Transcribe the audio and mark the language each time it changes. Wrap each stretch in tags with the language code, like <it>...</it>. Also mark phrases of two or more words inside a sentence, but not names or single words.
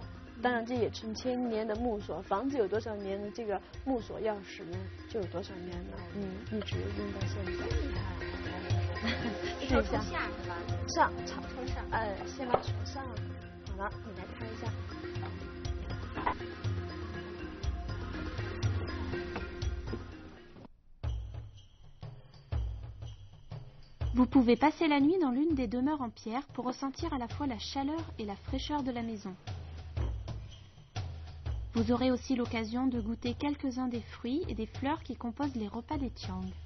<zh>当然这也成千年的木锁，房子有多少年的这个木锁钥匙呢，就有多少年了。一直用到现在。试一下。下是吧？上，朝上。先把锁上。好了，你来开一下。</zh> <fr>Vous pouvez passer la nuit dans l'une des demeures en pierre pour ressentir à la fois la chaleur et la fraîcheur de la maison. Vous aurez aussi l'occasion de goûter quelques-uns des fruits et des fleurs qui composent les repas des Tiang.</fr>